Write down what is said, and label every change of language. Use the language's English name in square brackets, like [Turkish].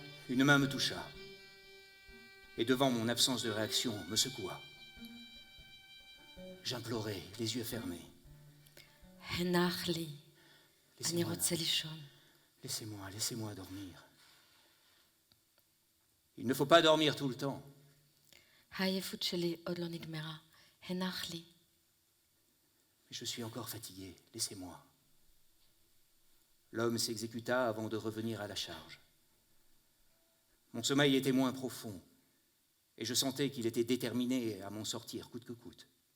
[French] Une main me toucha. Et devant mon absence de réaction, me secoua. J'implorais, les yeux fermés. [Hebrew] הנח לי. אני [French] Laissez-moi, [Hebrew] רוצה לישון. [French] laissez-moi dormir. Il ne faut pas dormir tout le temps. [Hebrew] העייפות שלי עוד לא נגמרה. הנח לי. [French] Mais je suis encore fatigué, laissez-moi. L'homme s'exécuta avant de revenir à la charge. Mon sommeil était moins profond, et je sentais qu'il était déterminé à m'en sortir coûte que coûte.